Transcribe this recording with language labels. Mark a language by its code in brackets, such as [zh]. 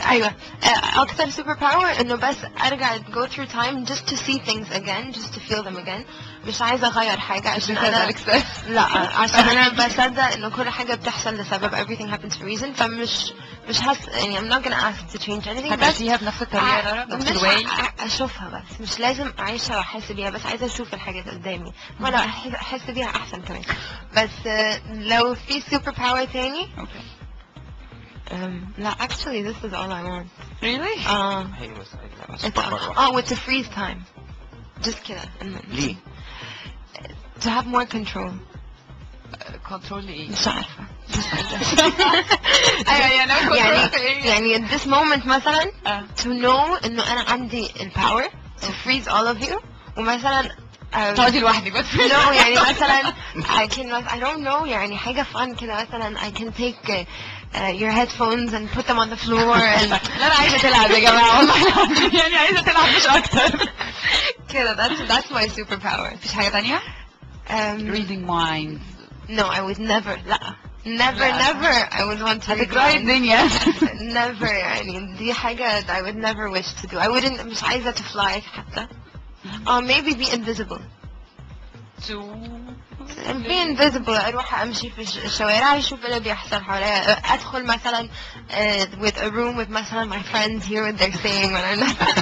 [ar] ايوه اكتر سوبر باور انه بس ارجع [en] go through time just to see things again, just to feel them again. [ar] مش عايزة اغير حاجة عشان انا لا، عشان انا بصدق انه كل حاجة بتحصل لسبب، [en] everything happens for a reason. [ar] فمش يعني [en] I'm not gonna ask to change anything. [ar] هتعيشيها بنفس الطريقة، نفس الواي. اشوفها بس مش لازم اعيشها واحس بيها، بس عايزة اشوف الحاجات قدامي ولا احس بيها احسن كمان. بس لو في سوبر باور تاني لا [en] actually this is all I want. Really? [ar] ايوه [en] with the freeze time. just [ar] كده. ليه؟ [en] to have more control. [ar] كنترول ايه؟ مش عارفة. [en] يعني at this moment [ar] مثلا [en] to know [ar] انه انا عندي الباور [en] to freeze all of you، [ar] ومثلا تقعدي لوحدك بس. [en] no [ar] يعني مثلا [en] I don't know يعني حاجة fun [ar] كده، مثلا [en] I can take your headphones and put them on the floor and [ar] لا انا عايزة تلعب يا جماعة والله، يعني عايزة تلعب مش اكتر كده. [en] that's my superpower. [ar] مفيش حاجة تانية؟ [en] reading minds. no I would never never I would want to read [ar] هتكرهي الدنيا. [en] never [ar] يعني دي حاجة [en] I would never wish to do. I wouldn't [ar] مش عايزة [en] to fly [ar] حتى. [en] maybe be invisible. be invisible. [ar] اروح امشي في الشوارع اشوف اللي بيحصل حواليا، ادخل مثلا [en] with a room with [ar] مثلا [en] my friends, hear what they're saying when I'm not.